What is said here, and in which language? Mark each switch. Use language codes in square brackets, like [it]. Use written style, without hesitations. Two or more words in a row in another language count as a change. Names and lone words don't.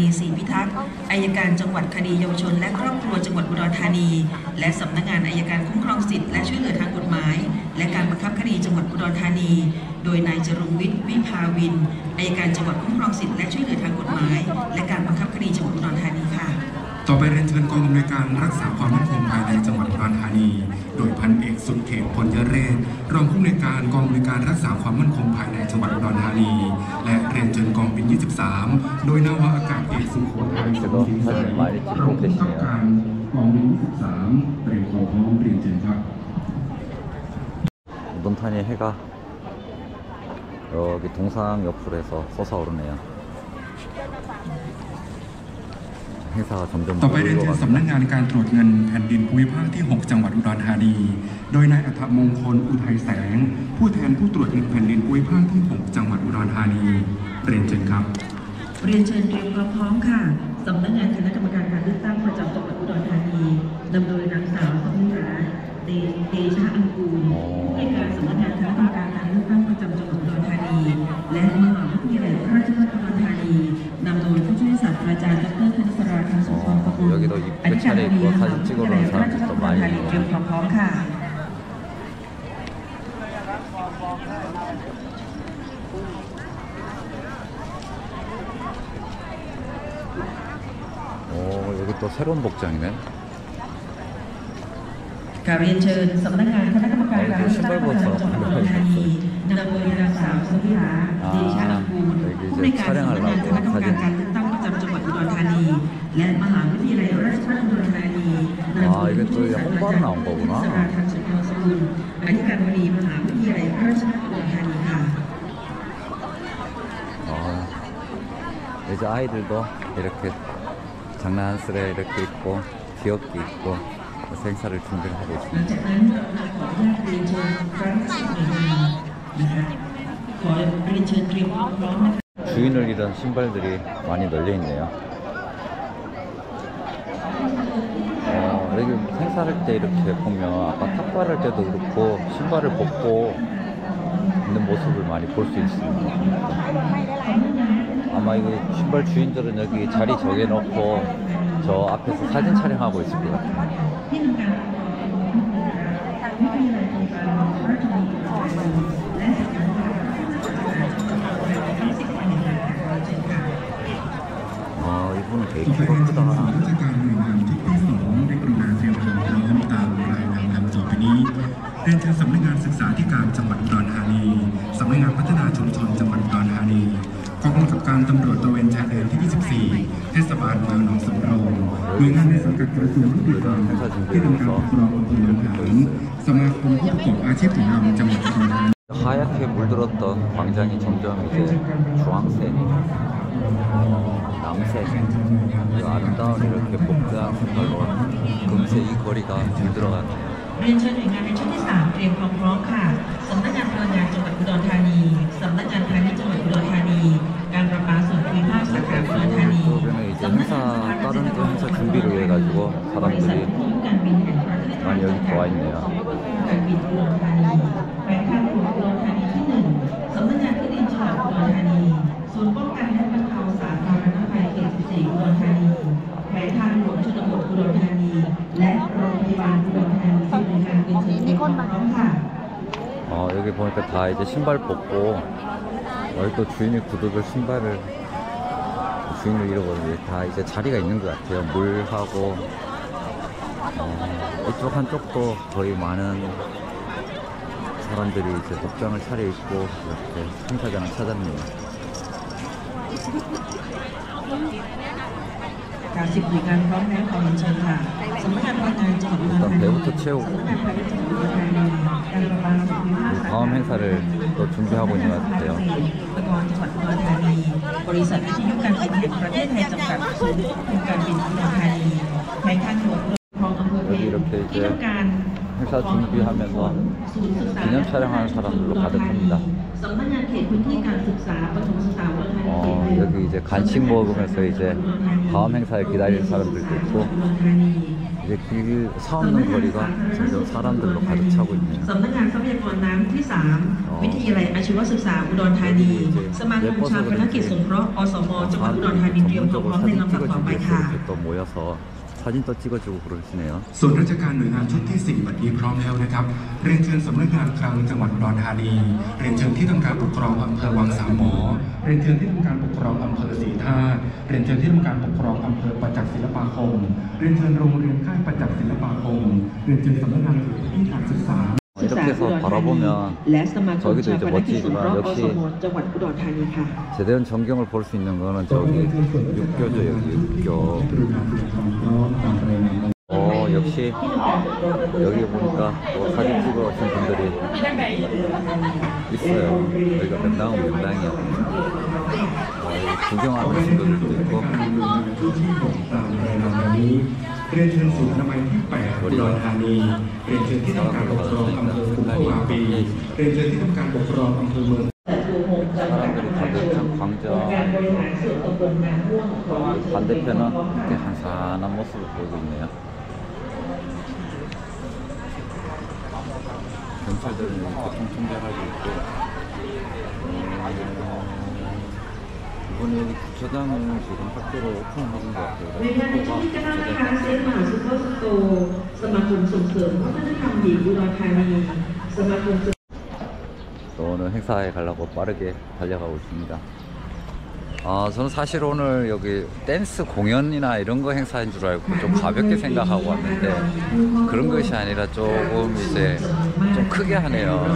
[th] ศรีพิทักษ์อัยการจังหวัดคดีเยาวชนและครอบครัวจังหวัดอุดรธานีและสำนักงานอัยการคุ้มครองสิทธิและช่วยเหลือทางกฎหมายและการบังคับคดีจังหวัดอุดรธานีโดยนายจรุงวิทย์วิภาวินอัยการจังหวัดคุ้มครองสิทธิและช่วยเหลือทางกฎหมายและการบังคับคดีจังหวัดอุดรธานีค่ะ ต่อไปเรียนเชิญกองอำนวยการรักษาความมั่นคงภายในจังหวัดอุดรธานีโดยพันเอกสุดเขตพลยเรศรองผู้อำนวยการกองอำนวยการรักษาความมั่นคงภายในจังหวัดอุดรธานีและเรียนเชิญกองบิน 23 โดยนาวาอากาศเอกสุโขทัย [ko] 저거 사진 많이 [th] รอง [ko] 찍고 [th] ผู้บังคับ [ko] 계시네요. [th] การกองบิน 23 เตรียมความพร้อมเรียนเชิญครับ [ko] 우돈탄이 해가 여기 동상 옆으로 해서 솟아오르네요. 행사가 점점 [th] ต่อไปเรียน [ko] 몰리고 [th] เชิญสำนัก [ko] 갑니다. [th] งานการตรวจเงินแผ่นดินภูมิภาคที่ 6 จังหวัดอุดรธานีโดยนายอัฐมงคลอุทัยแสงผู้แทนผู้ตรวจเงินแผ่นดินภูมิภาคที่ 6 จังหวัดอุดรธานีเรียนเชิญครับ เรียนเชิญเตรียมความพร้อมค่ะสำนักงานคณะกรรมการการเลือกตั้งประจำจังหวัดอุดรธานีนำโดยนางสาวสมิราเตชะอังกูลผู้ในวยการสำนักงานคณะกรรมการการเลือกตั้งประจำจังหวัดอุดรธานีและมหาวิทยาลัยราชภัฏอุดรธานีนำโดยผู้ช่วยศาสตราจารย์ดรคณิสราคำสมพรประกุล [ko] 여기도 [th] อธิการบดีมหาวิทยาลัยราชภัฏอุดรธานีเตรียมความพร้อมค่ะ [ko] 여기 또 새로운 복장이네. [th] กราบเรียนเชิญสำนักงานคณะกรรมการการเลือกตั้งประจำจังหวัดอุดรธานีนำโดยนางสาวสมิราเดชะอังกูลผู้ในวยการสำนักงานคณะกรรมการการเลือกตั้งประจำจังหวัดอุดรธานีและมหาวิทยาลัยราชภัฏอุดรธานีนำโดยผู้ช่วยศาสตราจารย์ดรคณิสราคำสมพรประกุลอธิการบดีมหาวิทยาลัยราชภัฏอุดรธานีค่ะ [ko] 이제 아이들도 이렇게 장난스레 이렇게 입고 귀엽게 입고 행사를 준비를 하고 [th] หลัง [ko] 있습니다. [th] จากนั้นขออนุญาตเรียนเชิญพระราชหน่วยงานนะคะขอเรียนเชิญเตรียมความพร้อมนะคะ [ko] 주인을 잃은 신발들이 많이 널려 있네요. 여기 행사할 때 이렇게 보면 아까 탁발할 때도 그렇고 신발을 벗고 있는 모습을 많이 볼 수 있습니다. 아마 이거 신발 주인들은 여기 자리 정해놓고 저 앞에서 사진 촬영하고 있을 것 같아요. [th] ที่ทำการวิทยาลัยโครงการราชบัณฑิตและสถาบันทั้ง10แห่งค่ะเชิญค่ะ [ko] 이분은 되게 [th] ต่อไป [ko] 키가 [th] เรียนเชิญ [ko] 크다. [th] ราชการหน่วยงานที่ 2 ได้กรุณาเตรียมความพร้อมตามรายนามดังต่อไปนี้เรียนเชิญสำนักงานศึกษาธิการจังหวัดอุดรธานีสำนักงานพัฒนาชุมชนจังหวัดอุดรธานีกองกำกับการตำรวจตระเวนชายแดนที่ 24 เทศบาลเมืองหนองสำโรงหน่วยงานในสังกัดกระทรวงยุติธรรม [ko] 행사 [th] ที่ทำการปก [ko] 준비를 [th] ครองอำเภอหนองหานสมาคมผู้ประกอบอาชีพของเราจังหวัดอุดรธานี [ko] 하얗게 물들었던 광장이 점점 이제 주황색, 남색, 그 아름다운 이렇게 복잡한 색깔로 금세 이 거리가 물들어가네요. [th] เรียนเชิญหน่วยงานในช่วงที่ 3 เตรียมความพร้อมค่ะสำนักงานพลังงานจังหวัดอุดรธานีสำนักงานพาณิชย์จังหวัดอุดรธานีการประปาส่วนภูมิภาคสาขาอุดรธานี [ko] 그러면 이제 행사 다른 또 행사 준비를 위해 가지고 [th] บริษัท [ko] 사람들이 [th] การบินแห่งประเทศไทย [ko] 많이 여기 와 있네요. [th] การบินอุดรธานีแขวงทางหลวงอุดรธานีที่ 1 สำนักงานที่ดินจังหวัดอุดรธานีศูนย์ป้องกันและบรรเทาสาธารณภัยเขต 14 อุดรธานีแขวงทางหลวงชนบทอุดรธานีและโรงพยาบาลอุดรธานีที่หน่วยงานเป็นเชิญในความพร้อมค่ะ [ko] 여기 보니까 다 이제 신발 벗고 여기 또 주인이 구두를 신발을 주인을 잃어버리는데 다 이제 자리가 있는 것 같아요. 물하고 이쪽 한쪽도 거의 많은 사람들이 이제 복장을 차려입고 이렇게 행사장을 찾았네요. [th] การ10 หน่วยงานพร้อมแล้วขอเรียนเชิญค่ะสำนักงานพลังงานจังหวัดอุดรธานี [ko] 배부터 채우고 [th] สำนักงานพาณิชย์จังหวัดอุดรธานีการประปาส่วนภูมิภาค [ko] 다음 행사를 또 준비하고 있는 것 같아요. [th] อุดรจังหวัดอุดรธานีบริษัทวิทยุการบินแห่งประเทศไทยจำกัดศูนย์ควบคุมการบินอุดรธานีแขวงทางหลวงอุดรคลองอำเภอเพลที่ต้องการ [ko] 행사 준비하면서 기념 촬영하는 사람들로 가득합니다. [th] สำนักงานเขตพื้นที่การศึกษาประถมศึกษาอุดรธานี [ko] 여기 이제 간식 먹으면서 이제 다음 행사를 기다리는 사람들도 있고 이제 길 사 없는 거리가 점점 사람들로 가득 차고 있네요. [th] สำนักงานทรัพยากรน้ำที่ 3 วิทยาลัยอาชีวศึกษาอุดรธานี สมาคมชาปนกิจสงเคราะห์อสมจังหวัดอุดรธานีเตรียมความพร้อมในลำดับต่อไปค่ะ [ko] 이렇게 또 모여서 사진 또 찍어주고 그러시네요. [th] ส่วนราชการหน่วยงานชุดที่ 4 บัดนี้พร้อมแล้วนะครับเรียนเชิญสำนักงานคลังจังหวัดอุดรธานีเรียนเชิญที่ทำการปกครองอำเภอวังสามหมอเรียนเชิญที่ทำการปกครองอำเภอศรีท่าเรียนเชิญที่ทำการปกครองอำเภอประจักษ์ศิลปาคมเรียนเชิญโรงเรียนค่ายประจักษ์ศิลปาคมเรียนเชิญสำนักงานเขตพื้นที่การศึกษา [ko] 이렇게 해서 바라보면 [th] และสมาคม [ko] 저기도 [th] ชา [ko] 이제 [th] ปนกิจสงเคราะห์อ [ko] 멋지지만 [th] สมจังหวัดอุดรธานีค่ะ [ko] 제대한 전경을 볼 수 있는 거는 저기 육교죠. 여기 육교. 역시 여기 보니까 또 사진 찍어 오신 분들이 있어요. 여기가 명당은 명당이야. 여기 구경하는 친구들도 있고 [th] เรียนเชิญศูนย์อนามัยที่ 8 อุดรธานีเรียนเชิญที่ทำการปกครองอำเภอกุมภาวะปีเรียนเชิญที่ทำการปกครองอำเภอเมือง [ko] 사람들이 가득한 광장 반대편은 이렇게 한산한 모습을 보이고 있네요. 경찰들은 이렇게 총총잘하고 있고 이번에 여기 주차장을 지금 학교로 오픈하는 것 같아요. [th] ในงานในช่วงที่9นะคะเซฟมหาซูเปอร์สโตร์สมาคมส่งเสริมวัฒนธรรมหญิงอุดรธานีสมาคม [ko] 또 오늘 행사에 가려고 빠르게 달려가고 있습니다. 저는 사실 오늘 여기 댄스 공연이나 이런 거 행사인 줄 알고 좀 가볍게 생각하고 왔는데 그런 것이 아니라 조금 이제 좀 크게 하네요.